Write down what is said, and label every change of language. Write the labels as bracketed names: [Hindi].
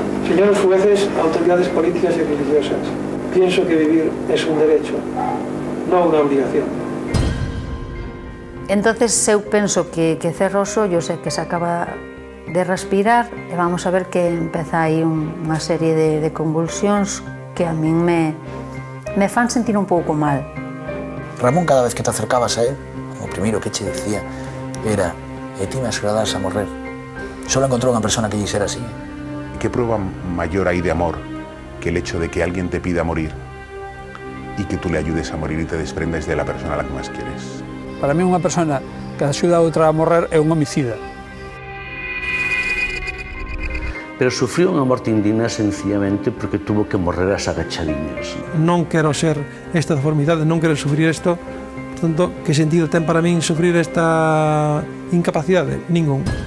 [Spanish] Señores jueces, autoridades políticas y religiosas, pienso que vivir es un derecho, no una obligación. [Galician] Entonces eu penso que cerro os ollos e que se acaba de respirar e vamos a ver que empeza aí unha serie de convulsións que a min me fan sentir un pouco mal. Ramón, cada vez que te acercabas a él, o primeiro que che decía era ti me agradas a morrer. Solo encontrou unha persona que lle xera así. [Spanish] ¿Qué prueba mayor hay de amor que el hecho de que alguien te pida morir y que tú le ayudes a morir y te desprendes de la persona a la que más quieres? [Galician] Para mí unha persona que axuda a outra a morrer é un homicida. Pero sufriu unha morte indigna sencillamente porque tuvo que morrer as agachadiñas. Non quero ser esta deformidade, non quero sufrir isto, por tanto, que sentido ten para min sufrir esta incapacidade? Ningún.